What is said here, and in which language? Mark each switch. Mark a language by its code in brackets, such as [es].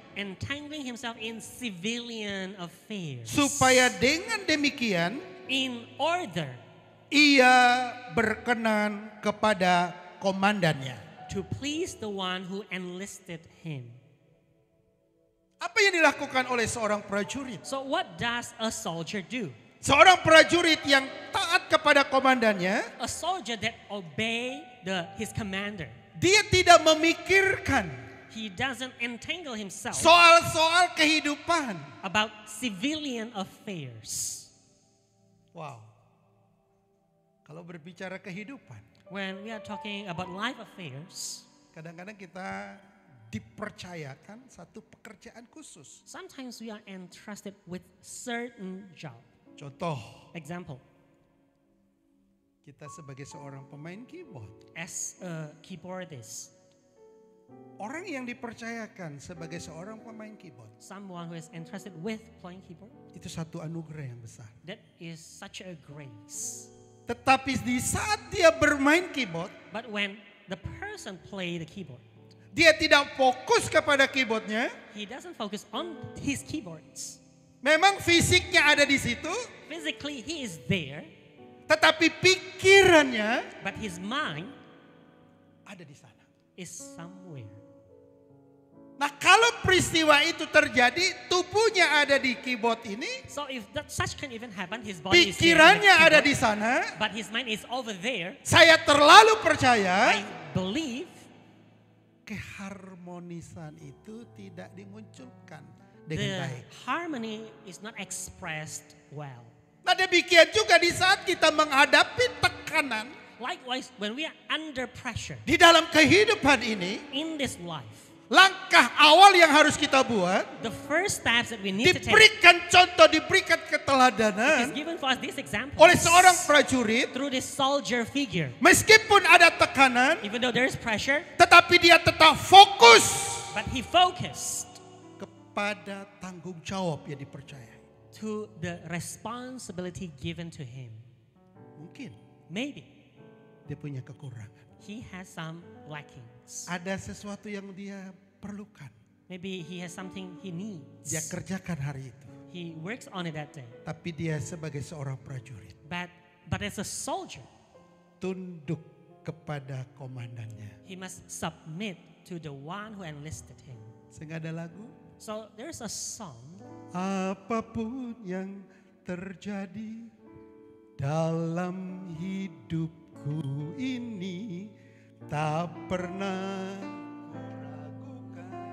[en] entangling himself in civilian affairs. [id] Supaya dengan demikian [en] In order [id] ia berkenan kepada komandannya. [en] to please the one who enlisted him. [id] Apa yang dilakukan oleh seorang prajurit? [en] So what does a soldier do? [id] Seorang prajurit yang taat kepada komandannya, [en] A soldier that obey his commander. [id] dia tidak memikirkan [en] He doesn't entangle himself [id] soal-soal kehidupan. [en] about civilian affairs. [id] Wow. Kalau berbicara kehidupan, [en] When we are talking about life affairs, [id] kadang-kadang kita dipercayakan satu pekerjaan khusus. [en] sometimes we are entrusted with certain job. [id] Contoh, [en] Example, [id] kita sebagai seorang pemain keyboard. [en] as a keyboardist, [id] Orang yang dipercayakan sebagai seorang pemain keyboard, [en] someone who is entrusted with playing keyboard, [id] itu satu anugerah yang besar. [en] that is such a grace. [id] Tetapi di saat dia bermain keyboard, [en] But when the person play the keyboard, [id] dia tidak fokus kepada keyboardnya. [en] he doesn't focus on his keyboards. [id] Memang fisiknya ada di situ, [en] Physically, he is there, [id] tetapi pikirannya [en] but his mind [id] ada di sana. [en] is somewhere. [id] Nah, kalau peristiwa itu terjadi, tubuhnya ada di keyboard ini, [en] So if such can even happen, his body is here, [id] pikirannya [en] on the [id] ada di [en] keyboard, [id] sana. [en] but his mind is over there. [id] Saya terlalu percaya [en] I believe [id] keharmonisan itu tidak dimunculkan dengan baik. [en] harmony is not expressed well. [id] Nah, demikian juga di saat kita menghadapi tekanan [en] Likewise, when we are under pressure [id] di dalam kehidupan ini, [en] in this life, [id] langkah awal yang harus kita buat, [en] the first steps that we need to take [id] diberikan contoh, diberikan [en] is [id] keteladanan [en] given for us this example [id] oleh seorang prajurit. [en] through this soldier figure. [id] Meskipun ada tekanan, [en] Even though there is pressure, [id] tetapi dia tetap fokus [en] but he focused [id] kepada tanggung jawab yang dipercayai. [en] to the responsibility given to him. [id] Mungkin [en] Maybe [id] dia punya kekurangan. [en] he has some lackings. [id] Ada sesuatu yang dia perlukan. [en] Maybe he has something he needs. [id] Dia kerjakan hari itu. [en] He works on it that day. [id] Tapi dia sebagai seorang prajurit [en] But as a soldier, [id] tunduk kepada komandannya. [en] he must submit to the one who enlisted him. [id] Sehingga ada lagu, [en] So there's a song, [id] apapun yang terjadi dalam hidupku ini, tak pernah kuragukan.